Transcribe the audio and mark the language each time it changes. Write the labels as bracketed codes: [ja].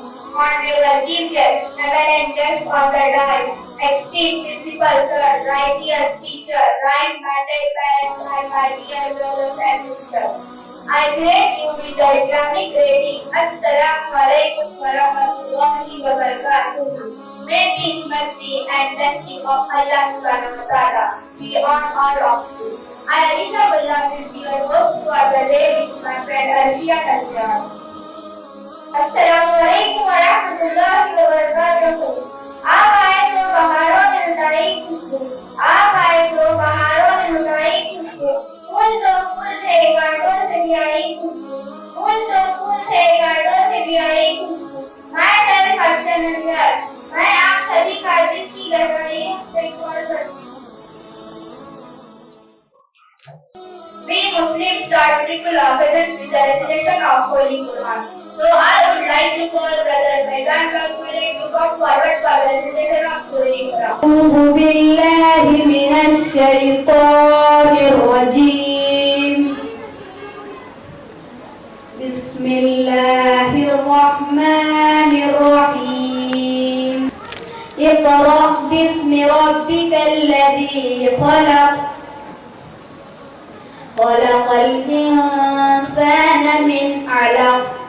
[en] Honorable Chief Guest, eminent guest on the dais, esteemed principal sir, righteous teacher, right-minded parents, and my dear brothers and sisters, I greet you with the Islamic greeting. [ar] Assalamu alaikum wa rahmatullahi wa barakatuh. [en] May peace, mercy, and blessing of Allah subhanahu wa ta'ala be on all of you. I, Alisa Bullah, will be your host for the day with my friend Arshia Kanjar. [ar] अस्सलामुअलैकुम वरहमतुल्लाहि वबरकातुहू। [hi] आप आए तो बहारों ने लुटाई खुशबू, आप आए तो बहारों ने लुटाई खुशबू। फूल तो फूल थे कांटों से भी आई खुशबू, फूल तो फूल थे कांटों से भी आई खुशबू। मैं सर फर्श नंजार, मैं आप सभी का दिल की गहराइयों से इकबाल करती हूँ। [en] We Muslims start beautiful occasions with the recitation of Holy Quran. So I would like to call Brother Faidan Kakule to come forward for the recitation of Holy Quran. [ar] أعوذ بالله من الشيطان الرجيم. بسم الله الرحمن الرحيم. اقرأ باسم ربك الذي خلق، خلق الإنسان من علق.